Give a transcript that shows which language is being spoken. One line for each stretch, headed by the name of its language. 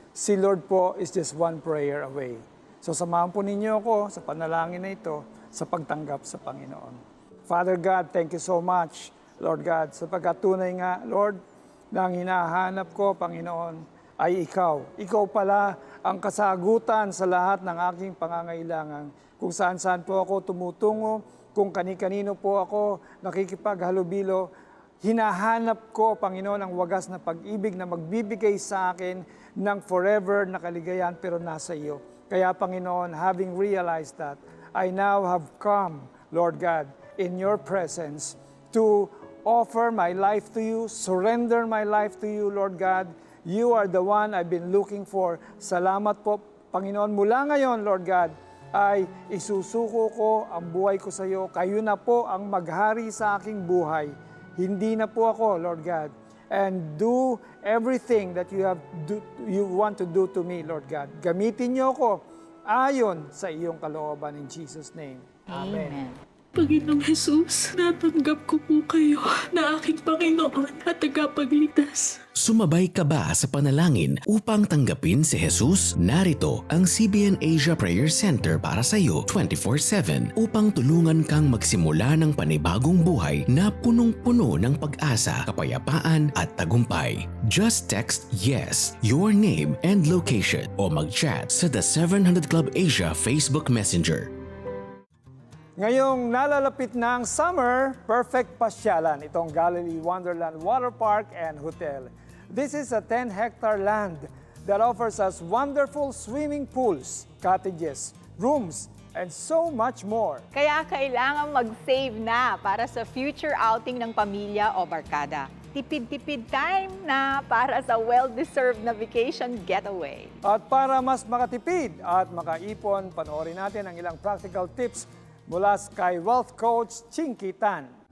English: Si Lord po is just one prayer away.
Filipino: So samahan po ninyo ako sa panalangin na ito sa pagtanggap sa Panginoon. Father God,
English: thank you so much,
Filipino: Lord God, sa pagkatunay nga, Lord, na ang hinahanap ko, Panginoon, ay Ikaw. Ikaw pala ang kasagutan sa lahat ng aking pangangailangan. Kung saan-saan po ako tumutungo, kung kani-kanino po ako nakikipaghalubilo, hinahanap ko, Panginoon, ang wagas na pag-ibig na magbibigay sa akin ng forever na kaligayahan pero nasa iyo. Kaya, Panginoon,
English: having realized that, I now have come, Lord God, in your presence to offer my life to you, surrender my life to you, Lord God. You are the one I've been looking for.
Filipino: Salamat po, Panginoon. Mula ngayon, Lord God, ay isusuko ko ang buhay ko sa iyo. Kayo na po ang maghari sa aking buhay. Hindi na po ako, Lord God.
English: And do everything that you want to do to me, Lord God.
Filipino: Gamitin niyo ako ayon sa iyong kalooban
English: in Jesus' name.
Filipino: Amen. Panginoong Jesus, natanggap ko po kayo na aking Panginoon at tagapagligtas. Sumabay ka ba sa panalangin upang tanggapin si Jesus? Narito ang CBN Asia Prayer Center para sa iyo 24/7 upang tulungan kang magsimula ng panibagong buhay na punong-puno ng pag-asa, kapayapaan at tagumpay.
English: Just text YES, your name and location
Filipino: o mag-chat sa
English: The 700 Club Asia Facebook Messenger.
Filipino: Ngayong nalalapit na ang summer, perfect pasyalan itong Galilee Wonderland Water Park and Hotel.
English: This is a 10-hectare land that offers us wonderful swimming pools, cottages, rooms, and so much more.
Filipino: Kaya kailangan mag-save na para sa future outing ng pamilya o barkada. Tipid-tipid time na para sa well-deserved na vacation getaway. At para mas makatipid at makaipon, panoorin natin ang ilang practical tips mula kay Wealth Coach Chinky Tan.